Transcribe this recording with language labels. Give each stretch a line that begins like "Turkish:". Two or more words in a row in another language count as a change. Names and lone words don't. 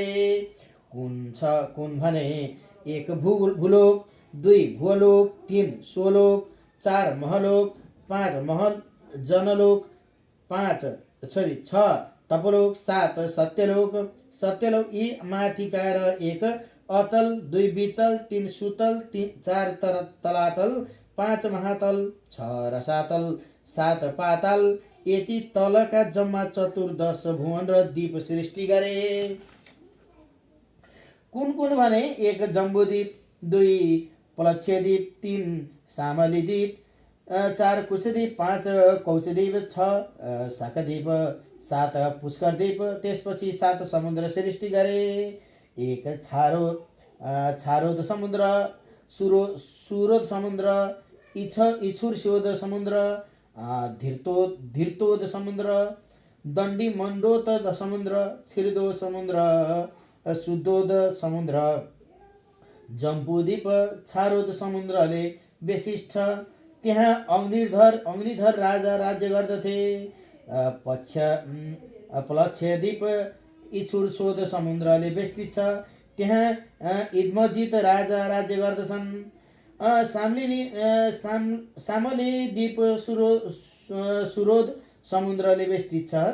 Nepali: कुन भने 1 भूलोक, 2 भुवलोक, 3 स्वलोक, 4 महलोक, 5 महल जनलोक, 6 तपलोक, 7 सत्यलोक यी माथिका र 1 अतल, 2 वितल, 3 सुतल, 4 तलातल, 5 महातल, 6 रसातल, 7 पाताल यति तलका जम्मा 14 भुवन र द्वीप सृष्टि गरे। कुन कुन भने 1 जम्बूद्वीप, 2 प्लक्षद्वीप, 3 सामली द्वीप, 4 कुशद्वीप, 5 कौचद्वीप, 6 शाकद्वीप, 7 पुष्करद्वीप, त्यसपछि 7 समुद्र सृष्टि गरे। 1 छारोद समुद्र, सुरोद समुद्र, इछुरस्योद समुद्र, धीर्तोद समुद्र, दण्डी मण्डोत समुद्र, छिर्दो समुद्र, शुद्धोद समुद्र, जम्बूद्वीप, छारोद समुद्रले बेसिस छ। त्यहाँ अग्निधर राजा राज्य गर्दथे। प्लक्षद्वीप इछुरस्योद समुद्रले बेस्तित छ। त्यहाँ इदमजित राजा राज्य गर्दछन्। सामली द्वीप सुरोद समुद्रले बेष्टित छ।